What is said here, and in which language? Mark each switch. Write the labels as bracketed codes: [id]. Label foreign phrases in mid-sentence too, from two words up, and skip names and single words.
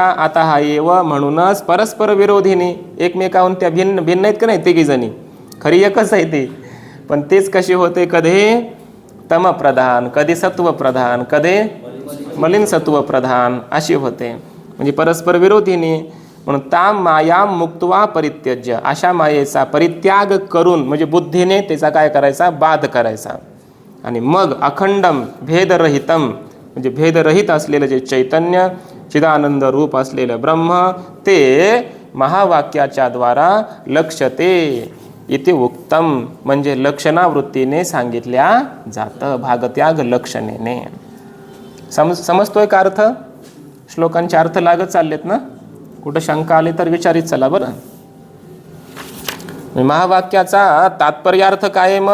[mr] आता हा एव म्हणूनच परस्पर विरोधीने, एकमेकाहून त्या भिन्न भिन्न आहेत का नाही तिघी जणी, खरी एकच आहे ती, पण तेच कशी होते? कधी तम प्रधान, कधी सत्व प्रधान, कधी मलिन सत्व प्रधान अशी होते, म्हणजे परस्पर विरोधीने. [sa] म्हणून ताम मायाम मुक्त्वा परित्यज्य, [mr] अशा मायेचा परित्याग करून, म्हणजे बुद्धीने त्याचा काय करायचा? बाध करायचा. आणि मग [sa] अखंडम भेदरहितम, [mr] म्हणजे भेदरहित असलेलं जे चैतन्य, चिदानंद रूप असलेलं ब्रह्म, ते महावाक्याच्या द्वारा [sa] लक्ष्यते इति उक्तम, [mr] म्हणजे लक्षणावृत्तीने सांगितल्या जातं, भागत्याग लक्षणेने. समजतोय का अर्थ? श्लोकांचे अर्थ लागत चाललेत ना? कुठं शंका आली तर विचारित चला बरं. महावाक्याचा तात्पर्यार्थ काय आहे?